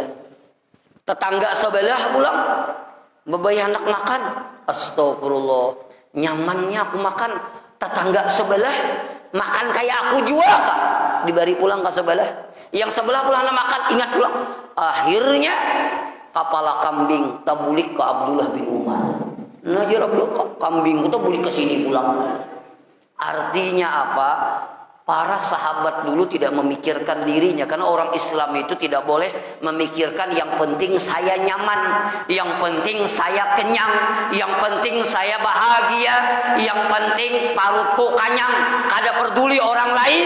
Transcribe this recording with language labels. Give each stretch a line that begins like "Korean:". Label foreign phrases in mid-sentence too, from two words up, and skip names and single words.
Banjar: Tetangga sebelah pulang, babayang hendak makan, astagfirullah. Nyamannya aku makan, tetangga sebelah makan kayak aku juga kah? Diberi pulang ke sebelah. Yang sebelah pulang makan, ingat pulang. Akhirnya kepala kambing tabulik ke Abdullah bin Umar. Nah, jadi kambing itu boleh ke sini pulang.
Indonesian: Artinya apa? Para sahabat dulu tidak memikirkan dirinya, karena orang Islam itu tidak boleh memikirkan yang penting saya nyaman, yang penting saya kenyang, yang penting saya bahagia, yang penting perutku kenyang, kada peduli orang lain.